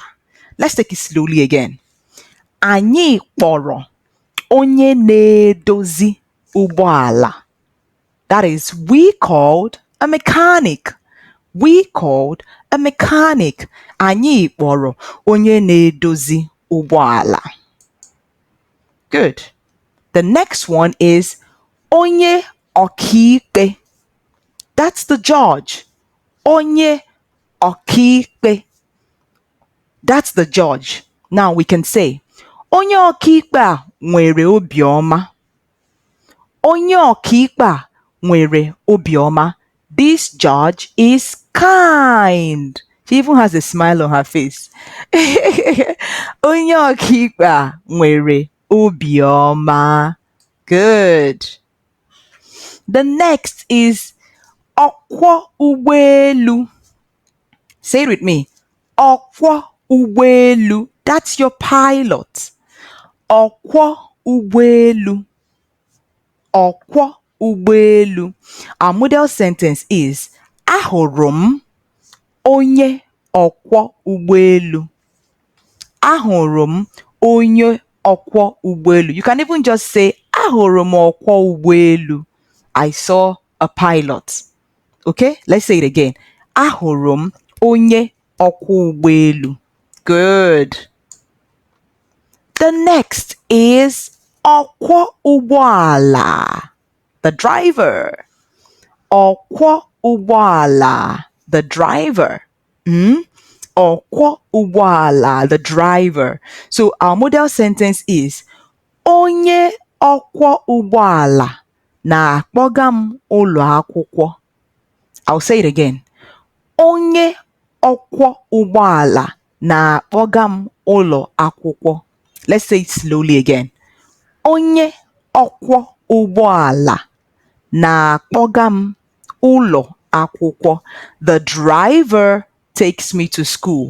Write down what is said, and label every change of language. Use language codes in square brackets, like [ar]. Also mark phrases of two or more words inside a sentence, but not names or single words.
[en] Let's take it slowly again. [ig] Anyị kpọrọ onye na-edozi ụgbọala. [en] That is, we called a mechanic. We called a mechanic. [ig] Anyị kpọrọ onye na-edozi ụgbọala. [en] Good. The next one is [ig] onye ọkaikpe. [en] That's the judge. [ig] Onye ọkaikpe. [en] That's the judge. Now we can say, [ig] onye ọkaikpe a nwere obiọma. Onye ọkaikpe a nwere obiọma. [en] This judge is kind. She even has a smile on her face. [ig] Onye ọkaikpe a nwere obiọma. [en] Good. The next is [ig] ọkwọ ụgbọelu. [en] Say it with me. [ig] Ọkwọ ụgbọelu. [en] That's your pilot. [ig] Ọkwọ ụgbọelu. Ọkwọ ụgbọelu. [en] Our model sentence is [ig] ahụrụ m onye ọkwọ ụgbọelu. Ahụrụ m onye ọkwọ ụgbọelu. [en] You can even just say [ig] ahụrụ m ọkwọ ụgbọelu. [en] I saw a pilot. Okay, let's say it again. [ig] Ahụrụ m onye ọkwọ ụgbọelu. [en] Good. The next is [ig] ọkwọ ụgbọala. [en] The driver. [ig] Ọkwọ ụgbọala. [en] The driver. [ig] Ọkwọ ụgbọala. [en] The driver. So our model sentence is [ig] onye ọkwọ ụgbọala na-akpọga m ụlọ akwụkwọ. [en] I'll say it again. [ig] Onye ọkwọ ụgbọala na-akpọga m ụlọ akwụkwọ. [en] Let's say it slowly again. [ig] Onye ọkwọ ụgbọala na-akpọga m ụlọ akwụkwọ. [en] The driver takes me to school.